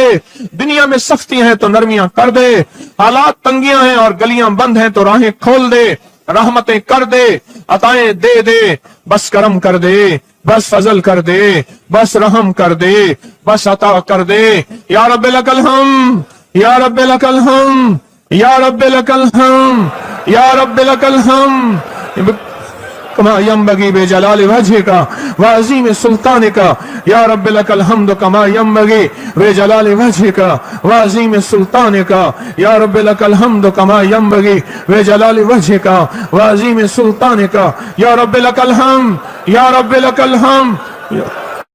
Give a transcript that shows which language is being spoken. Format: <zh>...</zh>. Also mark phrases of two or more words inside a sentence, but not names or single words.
<hi>दुनिया में सख्ती हैं तो नरमियां कर दे, हालात तंगियां हैं और गलियां बंद हैं तो राहें खोल दे, रहमतें कर दे, अताएं दे दे, बस करम कर दे, बस फजल कर दे, बस रहम कर दे, बस अता कर दे।</hi> <ar>يا رب لك الحمد، يا رب لك الحمد، يا رب لك الحمد، يا رب لك الحمد، كما ينبغي لجلال وجهك وعظيم سلطانك. يا رب لك الحمد، كما ينبغي لجلال وجهك وعظيم سلطانك. يا رب لك الحمد، كما ينبغي لجلال وجهك وعظيم سلطانك. يا رب لك الحمد، يا رب لك الحمد.</ar>